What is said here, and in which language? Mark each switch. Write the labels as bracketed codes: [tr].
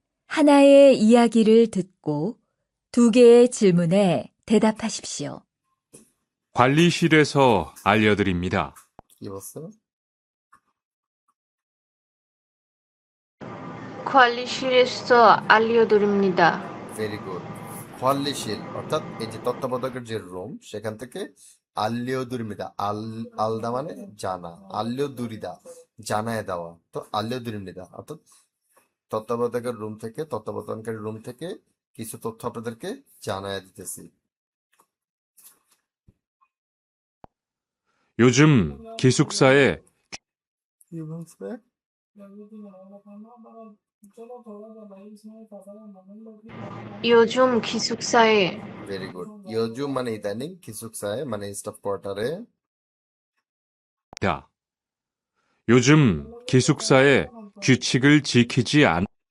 [ko] 하나의 이야기를 듣고 두 개의 질문에 대답하십시오. 관리실에서 알려드립니다. [bn] কি বলছে? [ko] 퀄리실에서 알려드립니다. [en] Very good. [bn] খোয়াল্লিশিল অর্থাৎ এই যে তত্ত্বাবধায়কের যে রুম সেখান থেকে [ko] আল্লিও দুরিমিদা [bn] আলদা মানে জানা, আল্লিও দুরিদা জানায় দেওয়া, তো আল্লিও দুরিমিদা অর্থাৎ তত্ত্বাবধায়কের রুম থেকে, তত্ত্বাবধানকারী রুম থেকে কিছু তথ্য আপনাদেরকে জানায় দিতেছি। [ko] 요즘 기숙사에 [bn] কি বলছে? [ko] 요즘 기숙사에 [en] Very good. [bn] ইয়োজুম মানে ইদানিং, কিসুকসায় মানে স্টাফ কোয়ার্টারে। [ko] 다. 요즘 기숙사에 규칙을 지키지 않,